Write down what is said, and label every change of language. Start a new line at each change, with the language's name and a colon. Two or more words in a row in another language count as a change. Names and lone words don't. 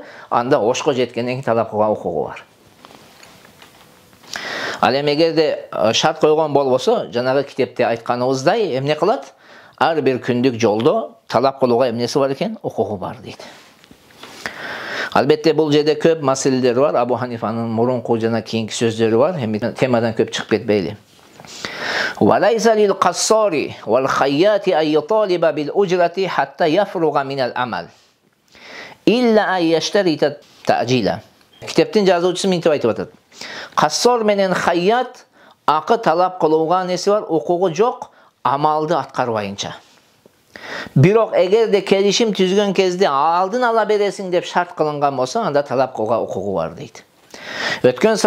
Kyrgyz: Анда Ошко жеткенден кийин талап кылууга укугу бар. Ал эми эгерде шарт койгон болбосо, жанагы китепте айтканыбыздай эмне кылат? Ар бир күндүк жолдо талап кылууга эмнеси бар экен? Укугу бар дейт. Албетте бул жерде көп маселелер бар. Абу Ханифанын мурунку жана кийинки сөздөрү бар. Эми темадан көп чыгып кетпейли.
Arabic: وليس للقصار والخياط أن يطالب بالأجرة حتى يفرغ من العمل إلا أن يشترط التأجيل.
Kyrgyz: Kitaptın жазуучусу мынтип айтып атат. Qassor менен хаят акы талап кылууга несі бар? Укугу жок, амалды аткарбайынча. Бирок эгерде келишим түзгөн кезде алдын ала бересиң деп шарт кылынган болсо, анда талап кылууга укугу бар дейт.